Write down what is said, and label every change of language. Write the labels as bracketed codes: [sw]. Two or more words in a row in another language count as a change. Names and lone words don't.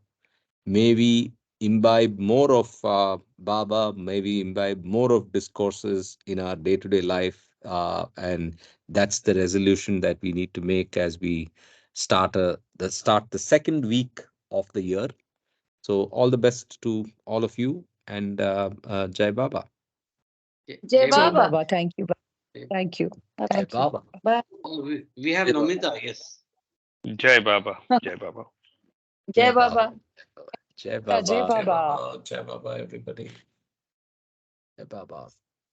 [en] May we imbibe more of Baba, may we imbibe more of discourses in our day to day life. And that's the resolution that we need to make as we start the second week of the year. So, all the best to all of you, and [hi] जय बाबा. Jai Jai Baba. [en] Baba, thank you. Thank you. [hi] Jai [en] Thank you. [hi] Baba. [en] Bye. Oh, we have [hi] जय बाबा. [en] Nomita, yes. [hi] जय बाबा। जय बाबा. जय बाबा. Jai Jai Baba. Baba. जय बाबा, everybody. जय बाबा.